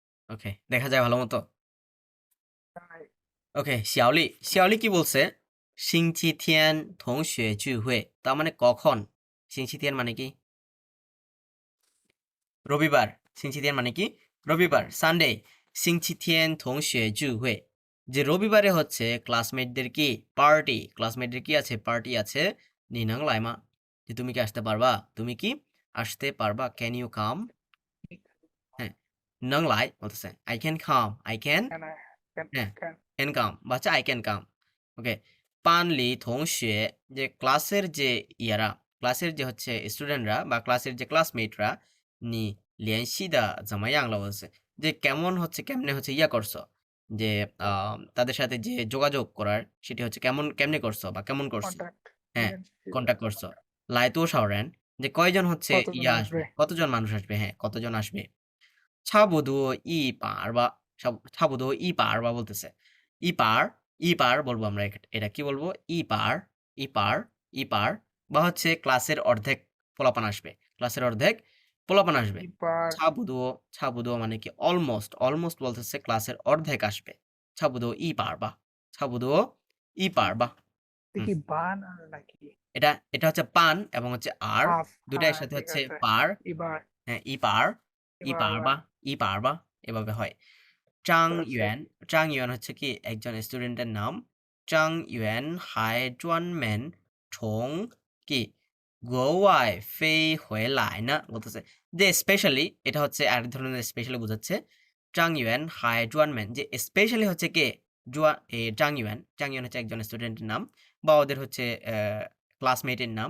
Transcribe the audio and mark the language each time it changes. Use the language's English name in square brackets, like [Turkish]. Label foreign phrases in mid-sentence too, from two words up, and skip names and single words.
[Bangla] ওকে, দেখা যায় ভালো মতো। [Chinese] 在 [Bangla] ওকে, শিয়াওলি শিয়াওলি কি বলছে? [Chinese] 星期天同学聚会, [Bangla] তার মানে কখন? 星期天 মানে কি? রবিবার। 星期天 মানে কি? রবিবার, সানডে। [Chinese] 星期天同学聚会, [Bangla] যে রবিবারে হচ্ছে ক্লাসমেটদের কি পার্টি, ক্লাসমেটদের কি আছে? পার্টি আছে। [Chinese] 你能来吗? [Bangla] যে তুমি কি আসতে পারবা? তুমি কি আসতে পারবা? [English] Can you come? [Bangla] হ্যাঁ, [Chinese] 能来 [English] বলতেছে I can come, I can, [Chinese] 看来 can [Bangla] হ্যাঁ, [English] can can come [Bangla] বা হচ্ছে [English] I can come. ওকে, [Chinese] 班里同学, [Bangla] যে ক্লাসের যে ইয়ারা, ক্লাসের যে হচ্ছে স্টুডেন্টরা বা ক্লাসের যে ক্লাসমেটরা, [Chinese] 你联系的怎么样了 [Bangla] বলছে, যে কেমন হচ্ছে, কেমনে হচ্ছে ইয়া করছো, যে তাদের সাথে যে যোগাযোগ করার সেটি হচ্ছে কেমনে করছো বা কেমন করছো, [English] contact [Bangla] হ্যাঁ, [Chinese] 联系的 [Bangla] কন্টাক্ট [Chinese] 怎么 [Bangla] করছো। [Chinese] 样？来多少人, [Bangla] যে কয়জন হচ্ছে কতজন ইয়া আসবে, আসবে? কতজন মানুষ আসবে, হ্যাঁ, কতজন আসবে। [Chinese] 差不多100吧,差不多100吧 [Bangla] বলতেছে। 100 বলবো আমরা, এটা কি বলবো? 100 বা হচ্ছে ক্লাসের অর্ধেক পোলাপান আসবে। ক্লাসের অর্ধেক পোলাপান আসবে। 100 差不多 মানে কি? অলমোস্ট বলতেছে ক্লাসের অর্ধেক আসবে। [Chinese] 差不多100吧, 差不多100吧। হুম, [Bangla] দেখি বান আর নাকি এটা হচ্ছে পান এবং হচ্ছে আর, হাফ, দুইটা হ্যাঁ একসাথে ঠিক হচ্ছে আছে। পার। এবার হ্যাঁ, এবার আবার 100吧, এভাবে হয়।张 বুঝতে পারছি। 元, 张元 হচ্ছে কি একজন স্টুডেন্টের নাম। [Chinese] 张元还专门从 [Bangla] কি [Chinese] 国外飞回来呢 [Bangla] বলতেছে, যে স্পেশালি, এটা হচ্ছে আরেক ধরনের স্পেশালি বোঝাচ্ছে। 张元还专门, যে স্পেশালি হচ্ছে কে? জাং ইউয়ান হচ্ছে একজন স্টুডেন্টের নাম বা ওদের হচ্ছে ক্লাসমেটের নাম।